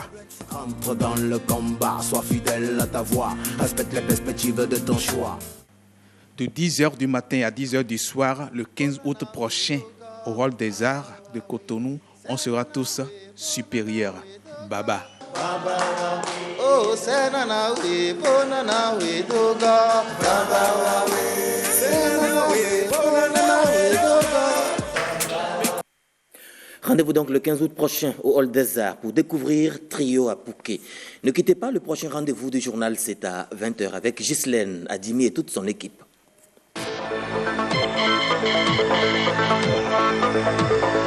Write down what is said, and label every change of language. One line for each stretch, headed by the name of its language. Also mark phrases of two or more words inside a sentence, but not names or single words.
French: Entre dans le combat, sois fidèle à ta voix, respecte les perspectives de ton choix. De 10h du matin à 10h du soir, le 15 août prochain, au Hall des Arts de Cotonou, on sera tous supérieurs. Baba. Oh, c'est nana we, oh nana we, doga. Baba we, c'est nana we, oh nana we, doga. Rendez-vous donc le 15 août prochain au Hall des Arts pour découvrir Trio Apoké. Ne quittez pas, le prochain rendez-vous du journal, c'est à 20h avec Ghislaine Adimi et toute son équipe.